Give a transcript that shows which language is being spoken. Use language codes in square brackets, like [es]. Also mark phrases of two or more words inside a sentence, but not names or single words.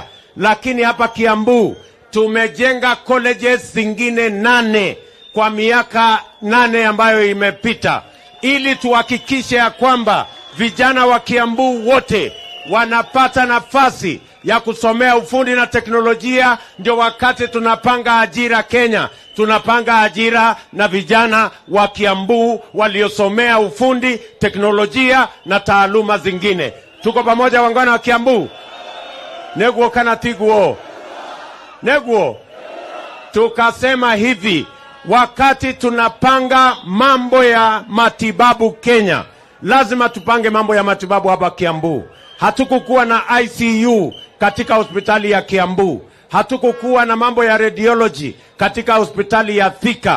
[sw] Lakini hapa Kiambu tumejenga colleges zingine 8 kwa miaka 8 ambayo imepita, ili tuhakikishe ya kwamba vijana wa Kiambu wote wanapata nafasi ya kusomea ufundi na teknolojia. Ndio wakati tunapanga ajira Kenya, tunapanga ajira na vijana wa Kiambu waliosomea ufundi, teknolojia na taaluma zingine. Tuko pamoja wangwana wa Kiambu? [ki] Neguo kana tiguo? Neguo? [sw] Tukasema hivi, wakati tunapanga mambo ya matibabu Kenya, lazima tupange mambo ya matibabu hapa Kiambu. Hatukukuwa na ICU katika hospitali ya Kiambu. Hatukukuwa na mambo ya radiology katika hospitali ya Thika.